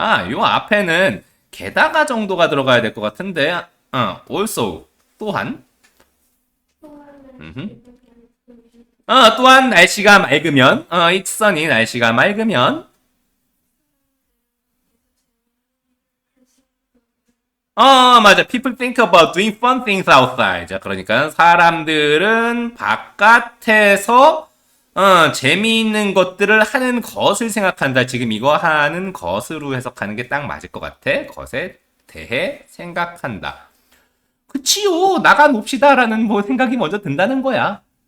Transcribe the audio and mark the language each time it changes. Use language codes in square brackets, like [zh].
[ko] 요 앞에는 게다가 정도가 들어가야 될 것 같은데. also 또한. 또한 날씨가 맑으면, [en] it's sunny, [ko] 날씨가 맑으면, 맞아. [en] People think about doing fun things outside. [ko] 자, 그러니까 사람들은 바깥에서, 재미있는 것들을 하는 것을 생각한다. 지금 이거 하는 것으로 해석하는 게 딱 맞을 것 같아. 것에 대해 생각한다. 그치요. 나가 놉시다라는 뭐 생각이 먼저 든다는 거야.